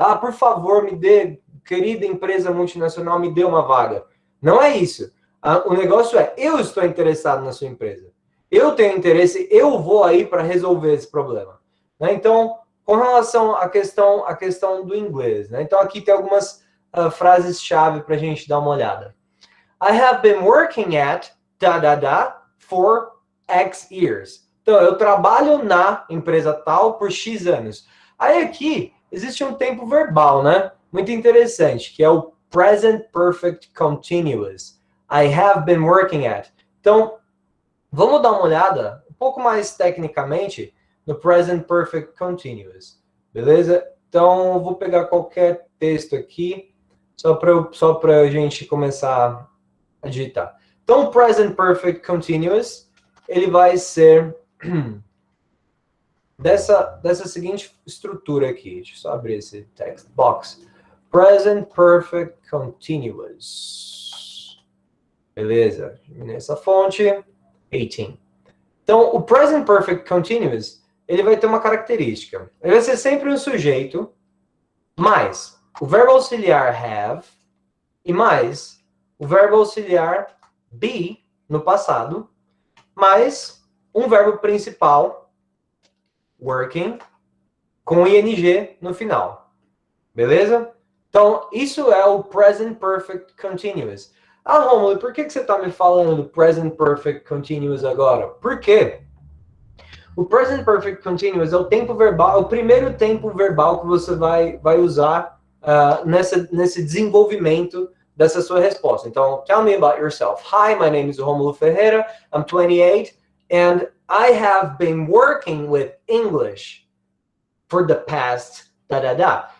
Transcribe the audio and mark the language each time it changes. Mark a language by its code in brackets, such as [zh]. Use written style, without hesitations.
[pt] Ah, por favor, me dê, querida empresa multinacional, me dê uma vaga. Não é isso. O negócio é, eu estou interessado na sua empresa. Eu tenho interesse, eu vou aí para resolver esse problema. Né? Então, com relação à questão do inglês, né? Então aqui tem algumas frases-chave para a gente dar uma olhada. [en] I have been working at for X years. [pt] Então, eu trabalho na empresa tal por X anos. Aí aqui existe um tempo verbal, né? Muito interessante, que é o present perfect continuous. [en] I have been working at. [pt] Então, vamos dar uma olhada um pouco mais tecnicamente no present perfect continuous. Beleza? Então, eu vou pegar qualquer texto aqui, só para a gente começar a digitar. Então, o present perfect continuous, ele vai ser dessa seguinte estrutura aqui. Deixa eu só abrir esse text box. Present perfect continuous. Beleza? Nessa fonte, 18. Então, o present perfect continuous, ele vai ter uma característica. Ele vai ser sempre um sujeito, mais o verbo auxiliar have, e mais o verbo auxiliar be, no passado, mais um verbo principal, working, com ing no final. Beleza? Então, isso é o present perfect continuous. Ah, Romulo, por que você está me falando do present perfect continuous agora? Por quê? O present perfect continuous é o tempo verbal, é o primeiro tempo verbal que você vai usar nesse desenvolvimento dessa sua resposta. [en] Então, tell me about yourself. Hi, my name is Romulo Ferreira. I'm 28 and I have been working with English for the past da.